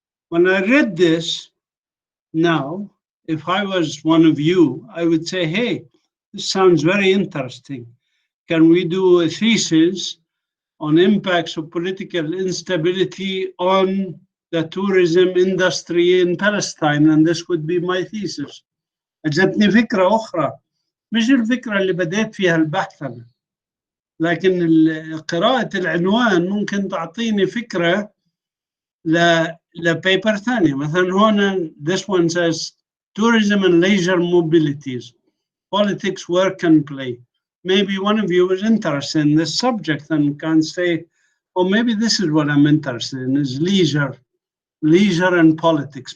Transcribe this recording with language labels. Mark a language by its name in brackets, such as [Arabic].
[English] When I read this, now, if I was one of you, I would say, hey, this sounds very interesting. Can we do a thesis on impacts of political instability on the tourism industry in Palestine? And this would be my thesis. [Arabic] أجتني فكرة أخرى مش الفكرة اللي بديت فيها البحث أنا، لكن قراءة العنوان ممكن تعطيني فكرة لبيبر ثانية. مثلا هون [English] this one says tourism and leisure mobilities, politics, work and play. Maybe one of you is interested in this subject and can say, oh, maybe this is what I'm interested in, is leisure and politics.